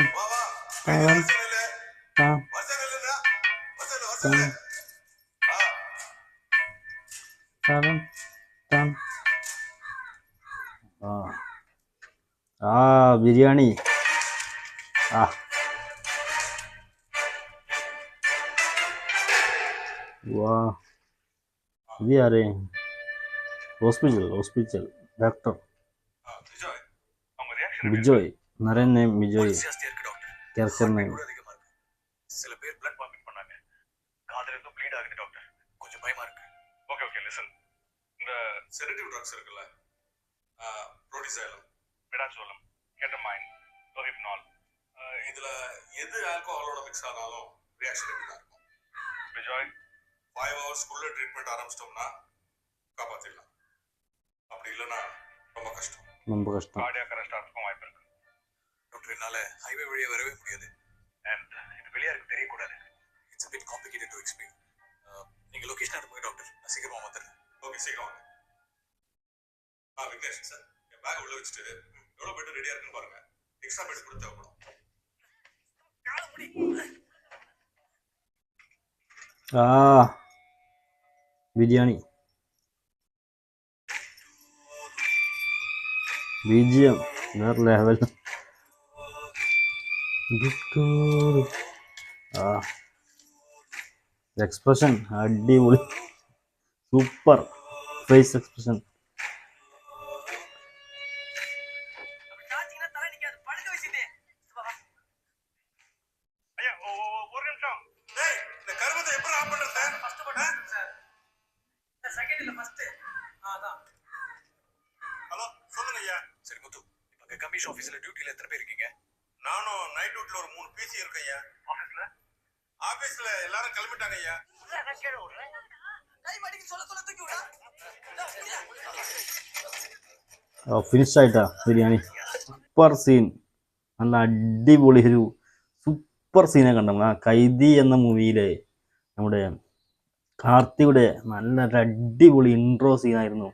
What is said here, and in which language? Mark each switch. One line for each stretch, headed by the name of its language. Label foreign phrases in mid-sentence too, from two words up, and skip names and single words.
Tamil: வா வா. டான் வசனல டான் வசனலடா. வசன டான் டான் டான்.
Malayalam: ആ ആ ബിരിയാണി. ആ വാ ഇത് ആരേ?
English: hospital doctor
Tamil: விஜய் அவங்க ரியாக்ஷன்
Malayalam: ബിജോയ്. നരൻ നെയിം ബിജോയ്.
Tamil: ஜாஸ்தியா இருக்கு டாக்டர்.
English: character name.
Tamil: கூட அதிகமா இருக்கு. சில பேர்
English: blood vomit
Tamil: பண்ணாங்க. காதுல இருந்து ப்ளீட் ஆகுது டாக்டர். கொஞ்சம் பயமா இருக்கு.
English: okay okay listen.
Tamil: இந்த
English: sedative drugs
Tamil: இருக்குல்ல, ப்ரோடிசைலம், மிடாசோலம், கெட்டமைன், லோஹிப்னால், இதுல எது ஆல்கஹாலோட மிக்ஸ் ஆனாலும் ரியாக்ஷன் இப்படி தான் இருக்கும். விஜய் 5 ஹவர்ஸ்க்குள்ள ட்ரீட்மெண்ட் ஆரம்பிச்சிட்டோம்னா காப்பாத்திடலாம். அப்படி இல்லைன்னா ரொம்ப கஷ்டம். ரொம்ப கஷ்டம்.
English: cardiac arrest
Tamil: ஆகிறதுக்கும் வாய்ப்பு இருக்கு டாக்டர். என்னால ஹைவே வழியா வரவே முடியாது. அண்ட் இது வெளியாருக்கு தெரியக்கூடாது.
English: இட்ஸ் a bit complicated to explain.
Tamil: நீங்க லொகேஷன் அனுப்புங்க டாக்டர். நான் சீக்கிரமா வந்துடுறேன். ஓகே சீக்கிரம் வாங்க. விக்னேஷ் சார், என் பேக் உள்ள வச்சுட்டு எவ்வளவு பெட் ரெடியா இருக்குன்னு பாருங்க. எக்ஸ்ட்ரா பெட் கூட தேவைப்படும்.
Malayalam: ആ ബിരിയാണി. ബിജിഎം വേറെ ലെവൽ. ആ എക്സ്പ്രഷൻ അടിപൊളി.
English: super face expression.
Tamil: காட்சினா தலை நிக்காது. படுக்க வச்சிட்டே. ஐயா ஒரு நிமிஷம். டேய் இந்த கருமத்தை எப்படி ஆஃப் பண்றது சார்? ஃபர்ஸ்ட் பட்டன் சார். சார் செகண்ட் இல்ல ஃபர்ஸ்ட். அதான். ஹலோ சொல்லுங்க ஐயா. சரி முத்து, இப்ப
English: commission office
Tamil: டியூட்டில எத்தனை பேர் இருக்கீங்க? நானும்
English: night duty
Tamil: ஒரு 3 பிசி இருக்கேன் ஐயா. ஆபீஸ்ல எல்லாரும் கிளம்பிட்டாங்க ஐயா. நான் கீழ விடுறேன். கை மடிக்கு சொல்ல சொல்ல தூக்கி விடா.
Malayalam: ഫിനിഷായിട്ടാ ബിരിയാണി.
English: super scene. നല്ല അടിപൊളി ഒരു സൂപ്പർ സീനെ കണ്ടു.
Malayalam: ആ കൈദി എന്ന മൂവിയിലെ നമ്മുടെ കാർത്തിയുടെ നല്ലൊരു അടിപൊളി ഇൻട്രോ സീനായിരുന്നു.